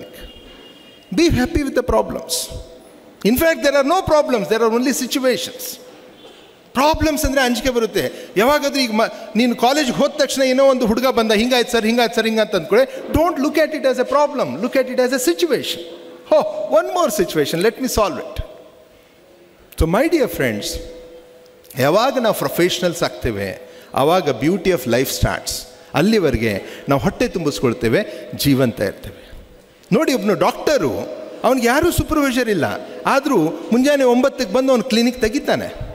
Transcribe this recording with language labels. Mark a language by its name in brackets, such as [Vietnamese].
[English] ನಿಮಗೆ be happy with the problems. In fact there are no problems, there are only situations. [Kannada] Problems ಅಂದರೆ ಅಂಜಿಕೆ ಬರುತ್ತೆ. ಯಾವಾಗಾದ್ರೂ ಈಗ ನೀನು ಕಾಲೇಜ್ಗೆ ಹೋದ ತಕ್ಷಣ ಏನೋ ಒಂದು ಹುಡುಗ ಬಂದ, ಹಿಂಗಾಯ್ತು ಸರ್ ಹಿಂಗಾಯ್ತು ಸರ್ ಹಿಂಗಂತ ಅಂದ್ಕೊಳ್ಳಿ, [English] Don't look at it as a problem, look at it as a situation. one more situation, let me solve it. So my dear friends, [Kannada] ಯಾವಾಗ ನಾವು ಪ್ರೊಫೆಷ್ನಲ್ಸ್ ಆಗ್ತೇವೆ ಆವಾಗ [English] Beauty of life starts. [Kannada] ಅಲ್ಲಿವರೆಗೆ ನಾವು ಹೊಟ್ಟೆ ತುಂಬಿಸ್ಕೊಳ್ತೇವೆ, ಜೀವಂತ ಇರ್ತೇವೆ. ನೋಡಿ, ಒಬ್ಬನು ಡಾಕ್ಟರು, ಅವ್ನಿಗೆ ಯಾರೂ ಸೂಪರ್ವೈಸರ್ ಇಲ್ಲ, ಆದರೂ ಮುಂಜಾನೆ 9ಕ್ಕೆ ಬಂದು ಅವ್ನು ಕ್ಲಿನಿಕ್ ತೆಗಿತಾನೆ.